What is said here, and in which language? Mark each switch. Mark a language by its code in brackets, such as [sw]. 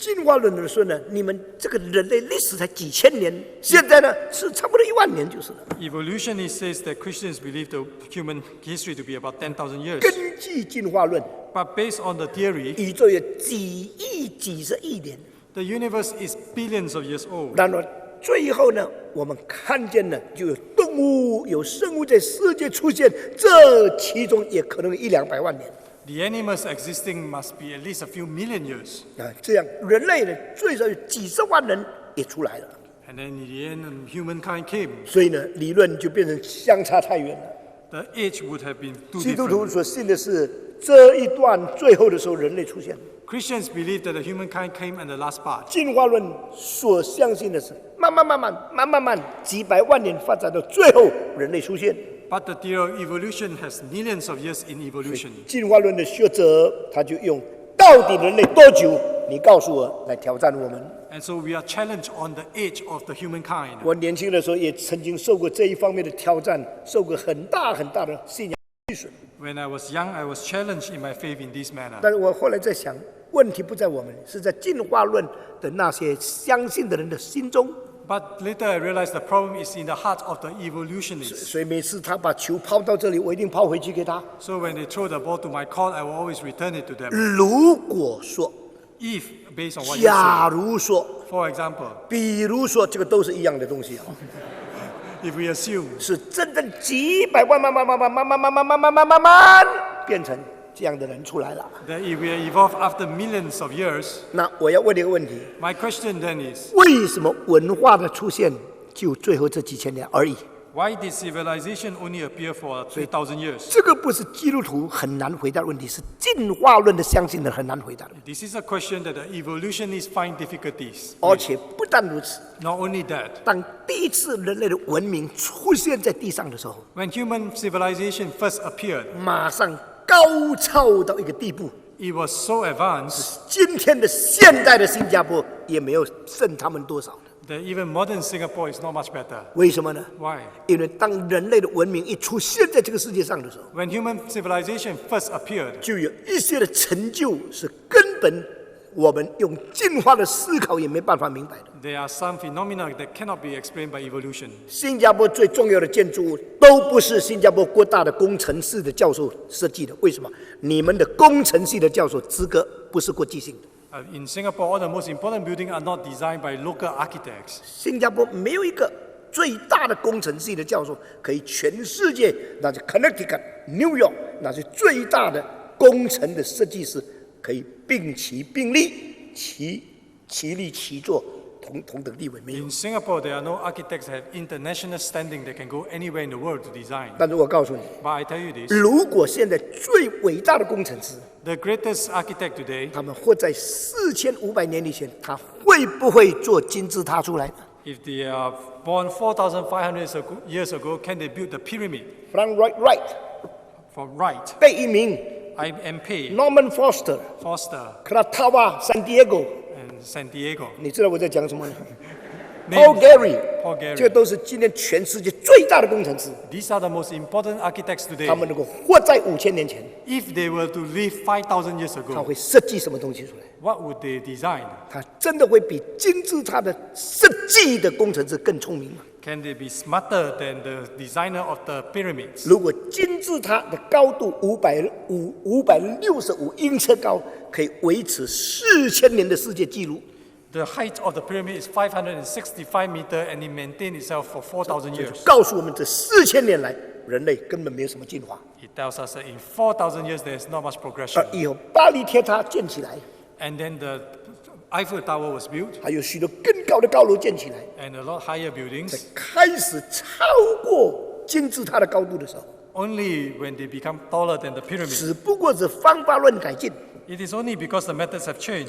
[zh] 进化论的说呢，你们这个人类历史才几千年，现在呢是差不多10000年就是了。 [en] evolutionist says that Christians believe the human history to be about 10,000 years. [zh] 根据进化论， [en] But based on the theory, [zh] 宇宙有几亿、几十亿年， [en] the universe is billions of years old. [zh] 然后最后呢，我们看见了，就有动物、有生物在世界出现，这其中也可能有100-200万年。 [en] The animals existing must be at least a few million years. [zh] 这样人类呢，最少有几十万人也出来了。 [en] And then in the end, humankind came. [zh] 所以呢，理论就变成相差太远了。 [en] The age would have been too [zh] 基督徒 [en] different. [zh] 所信的是这一段最后的时候，人类出现。 [en] Christians believe that the humankind came in the last part. [zh] 进化论所相信的是慢慢几百万年发展到最后人类出现。 [en] But the theory of evolution has millions of years in evolution. [zh] 进化论的学者他就用到底人类多久？你告诉我来挑战我们。 [en] And so we are challenged on the age of the humankind. [zh] 我年轻的时候也曾经受过这一方面的挑战，受过很大的信仰亏损。 [en] When I was young, I was challenged in my faith in this manner. [zh] 但是我后来在想，问题不在我们，是在进化论的那些相信的人的心中。 [en] But later I realized the problem is in the heart of the evolutionists. [zh] 所以每次他把球抛到这里，我一定抛回去给他。 [en] So when they throw the ball to my court, I will always return it to them. [zh] 如果说， [en] If, based on what you [zh] 假 [en] say, [zh] 如说， [en] for example, [zh] 比如说，这个都是一样的东西啊， [en] if we assume [zh] 是真正几百万慢变成这样的人出来了。 [en] that if we evolve after millions of years, [zh] 那我要问你一个问题： [en] my question then is, [zh] 为什么文化的出现就最后这几千年而已？ [en] why did civilization only appear for 3,000 years? [zh] 这个不是基督徒很难回答的问题，是进化论的相信的很难回答的。 [en] This is a question that the evolutionists find difficulties. [zh] 而且不但如此， [en] Not only that, [zh] 当第一次人类的文明出现在地上的时候， [en] when human civilization first appeared, [zh] 马上高超到一个地步， [en] it was so advanced [zh] 今天的现代的新加坡也没有胜他们多少的。 [en] that even modern Singapore is not much better. [zh] 为什么呢？ [en] Why? [zh] 因为当人类的文明一出现在这个世界上的时候， [en] When human civilization first appeared, [zh] 就有一些的成就是根本我们用进化的思考也没办法明白的。 [en] there are some phenomena that cannot be explained by evolution. [zh] 新加坡最重要的建筑物都不是新加坡国大的工程系的教授设计的，为什么？你们的工程系的教授资格不是国际性的。 [en] In Singapore, all the most important buildings are not designed by local architects. [zh] 新加坡没有一个最大的工程系的教授可以全世界，那是 Connecticut、New York， 那是最大的工程的设计师，可以并起并立，其立其坐，同等地位没有。 [en] In Singapore, there are no architects that have international standing that can go anywhere in the world to design. [zh] 但是我告诉你， [en] But I tell you this, [zh] 如果现在最伟大的工程师， [en] the greatest architect today, [zh] 他们活在4500年以前，他会不会做金字塔出来呢？ [en] if they are born 4,500 years ago, can they build the pyramid? [zh] Frank Wright、 [en] For right, [zh] 贝聿铭、 [en] MP, [zh] Norman Foster、 [en] Foster, [zh] 克拉塔瓦、San Diego， [en] and San Diego. [zh] 你知道我在讲什么呢？ [en] Names- [zh] Paul Gehry， [en] Paul Gehry. [zh] 这都是今天全世界最大的工程师， [en] These are the most important architects [zh] 他 [en] today. [zh] 们能够活在5000年前， [en] If they were to live 5,000 years [zh] 他 [en] ago, [zh] 会设计什么东西出来？ [en] what would they design? [zh] 他真的会比金字塔的设计的工程师更聪明吗？ [en] Can they be smarter than the designer of the pyramids? [zh] 如果金字塔的高度565英尺高，可以维持4000年的世界纪录， [en] The height of the pyramid is 565 meters and it maintained itself for 4,000 years. [zh] 告诉我们这4000年来人类根本没有什么进化。 [en] It tells us that in 4,000 years there is not much [zh] 而 [en] progression. [zh] 以后巴黎铁塔建起来， [en] And then the Eiffel Tower was built [zh] 还有许多更高的高楼建起来， [en] and a lot higher [zh] 在 [en] buildings. [zh] 开始超过金字塔的高度的时候， [en] Only when they become taller than the pyramid. [zh] 只不过是方法论改进， [en] It is only because the methods have changed